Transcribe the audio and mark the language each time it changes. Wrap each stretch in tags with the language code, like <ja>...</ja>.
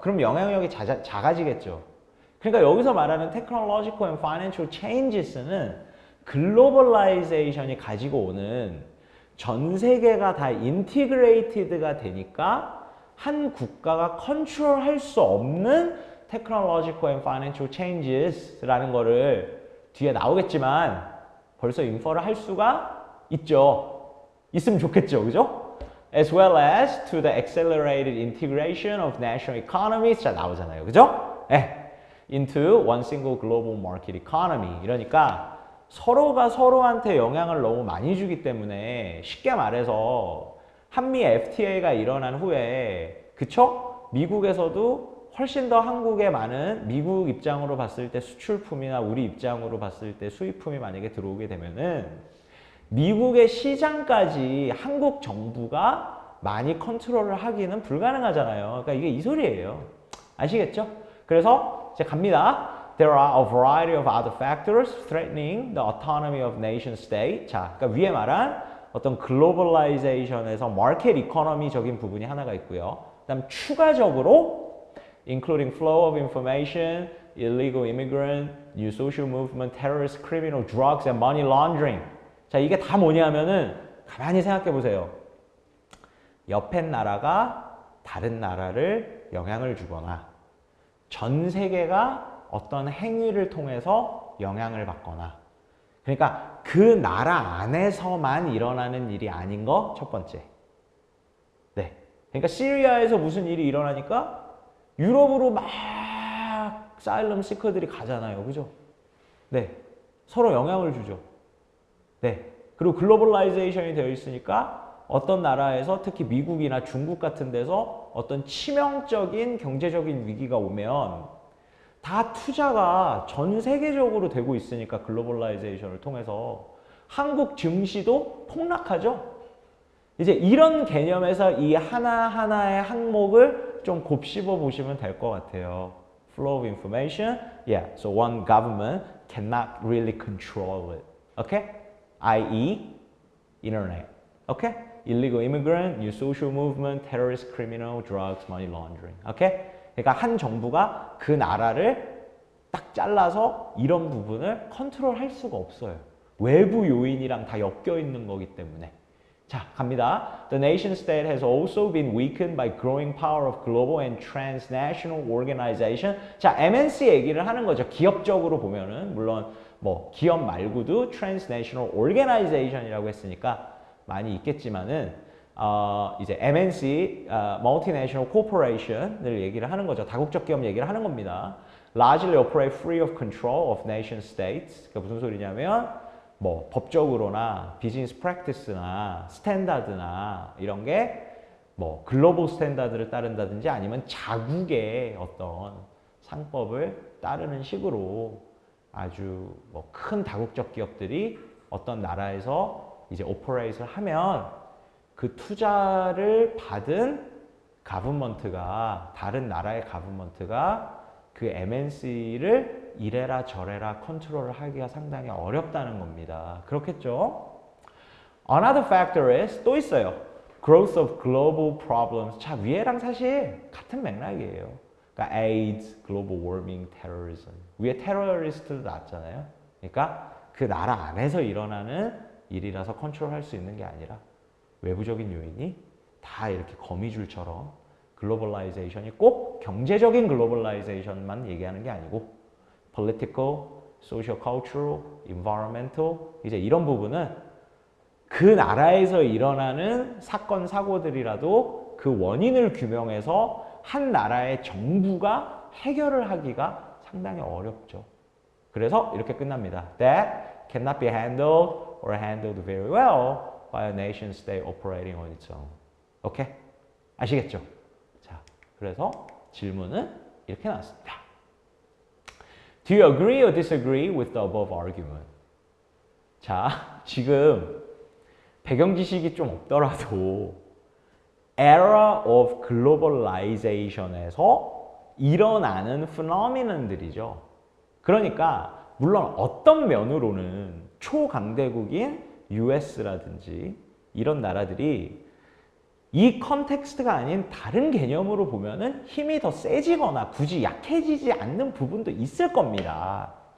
<ko>그럼 영향력이 작아지겠죠. 그러니까 여기서 말하는</ko> <en>Technological and Financial Changes</en> <ko>는 글로벌라이제이션이 가지고 오는 전 세계가 다 인티그레이티드가 되니까 한 국가가 컨트롤할 수 없는 Technological and Financial Changes라는 거를 뒤에 나오겠지만 벌써 인퍼를 할 수가 있죠. 있으면 좋겠죠. 그죠?</ko> <en>As well as to the accelerated integration of national economies.</en> <ko>자, 나오잖아요. 그죠? 네.</ko> <en>Into one single global market economy.</en> <ko>이러니까 서로가 서로한테 영향을 너무 많이 주기 때문에 쉽게 말해서 한미 FTA가 일어난 후에 그쵸? 미국에서도 훨씬 더 한국에 많은 미국 입장으로 봤을 때 수출품이나 우리 입장으로 봤을 때 수입품이 만약에 들어오게 되면은 미국의 시장까지 한국 정부가 많이 컨트롤을 하기는 불가능하잖아요. 그러니까 이게 이 소리예요. 아시겠죠? 그래서 이제 갑니다.</ko> <en>There are a variety of other factors threatening the autonomy of nation state.</en> <ko>자, 그러니까 위에 말한 어떤 글로벌라이제이션에서 마켓 이코노미적인 부분이 하나가 있고요. 그다음 추가적으로</ko> <en>including flow of information, illegal immigrant, new social movement, terrorist, criminal, drugs, and money laundering.</en> <ko>자, 이게 다 뭐냐면은 가만히 생각해 보세요. 옆에 나라가 다른 나라를 영향을 주거나 전 세계가 어떤 행위를 통해서 영향을 받거나 그러니까 그 나라 안에서만 일어나는 일이 아닌 거 첫 번째. 네. 그러니까 시리아에서 무슨 일이 일어나니까 유럽으로 막 사일럼 시커들이 가잖아요. 그죠? 네. 서로 영향을 주죠. 네. 그리고 글로벌라이제이션이 되어 있으니까 어떤 나라에서 특히 미국이나 중국 같은 데서 어떤 치명적인 경제적인 위기가 오면 다 투자가 전 세계적으로 되고 있으니까 글로벌라이제이션을 통해서 한국 증시도 폭락하죠. 이제 이런 개념에서 이 하나하나의 항목을 좀 곱씹어 보시면 될 것 같아요.</ko> <en>Flow of information, yeah, so one government cannot really control it, okay? i.e. internet, okay? Illegal immigrant, new social movement, terrorist, criminal, drugs, money laundering, okay?</en> <ko>그러니까 한 정부가 그 나라를 딱 잘라서 이런 부분을 컨트롤할 수가 없어요. 외부 요인이랑 다 엮여 있는 거기 때문에. 자, 갑니다.</ko> <en>The nation state has also been weakened by growing power of global and transnational organization.</en> <ko>자, MNC 얘기를 하는 거죠. 기업적으로 보면은 물론 뭐 기업 말고도 transnational organization이라고 했으니까 많이 있겠지만은 이제 MNC, Multinational Corporation을 얘기를 하는 거죠. 다국적 기업 얘기를 하는 겁니다.</ko> <en>Largely operate free of control of nation states.</en> <ko>그러니까 무슨 소리냐면 뭐 법적으로나 비즈니스 프랙티스나 스탠다드나 이런 게 뭐 글로벌 스탠다드를 따른다든지 아니면 자국의 어떤 상법을 따르는 식으로 아주 뭐 큰 다국적 기업들이 어떤 나라에서 이제 오퍼레이트를 하면 그 투자를 받은 가브먼트가 다른 나라의 가브먼트가 그 MNC를 이래라 저래라 컨트롤을 하기가 상당히 어렵다는 겁니다. 그렇겠죠?</ko> <en>Another factor is</en> <ko>또 있어요.</ko> <en>Growth of global problems.</en> <ko>자, 위에랑 사실 같은 맥락이에요. 그러니까</ko> <en>AIDS, global warming, terrorism.</en> <ko>위에 테러리스트도 나왔잖아요. 그러니까 그 나라 안에서 일어나는 일이라서 컨트롤할 수 있는 게 아니라 외부적인 요인이 다 이렇게 거미줄처럼 글로벌라이제이션이 꼭 경제적인 글로벌라이제이션만 얘기하는 게 아니고</ko> <en>political, social, cultural, environmental</en> <ko>이제 이런 부분은 그 나라에서 일어나는 사건, 사고들이라도 그 원인을 규명해서 한 나라의 정부가 해결을 하기가 상당히 어렵죠. 그래서 이렇게 끝납니다.</ko> <en>That cannot be handled or handled very well by a nation state operating on its own.</en> <ko>오케이? 아시겠죠? 자, 그래서 질문은 이렇게 나왔습니다.</ko> <en>Do you agree or disagree with the above argument?</en> <ko>자, 지금 배경 지식이 좀 없더라도</ko> <en>era of globalization</en> <ko>에서 일어나는 phenomenon들이죠. 그러니까 물론 어떤 면으로는 초강대국인 US라든지 이런 나라들이 이 컨텍스트가 아닌 다른 개념으로 보면은 힘이 더 세지거나 굳이 약해지지 않는 부분도 있을 겁니다.</ko>